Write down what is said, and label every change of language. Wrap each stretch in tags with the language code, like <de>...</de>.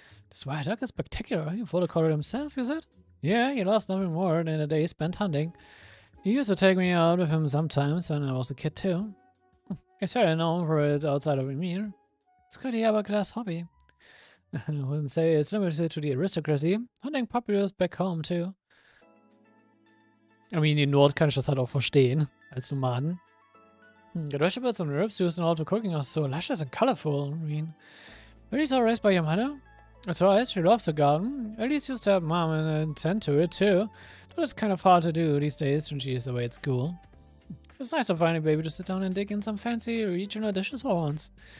<en>This wild duck is spectacular. You follow Corey himself, you said? Yeah, he loves nothing more than a day spent hunting. He used to take me out with him sometimes when I was a kid too. He's fairly known for it outside of Emir. It's quite a upper-class hobby. I wouldn't say it's limited to the aristocracy. Hunting popular back home too. I mean,</en> <de>in Nord kann ich das halt auch verstehen, als Nomaden.</de> <en>The vegetables and herbs used in all the cooking are so luscious and colorful, Reen. Were these all raised by your mother? That's right, she loves the garden. Elise used to have mom and tend to it too. But it's kind of hard to do these days when she is away at school. It's nice to find a baby to sit down and dig in some fancy regional dishes for once.</en>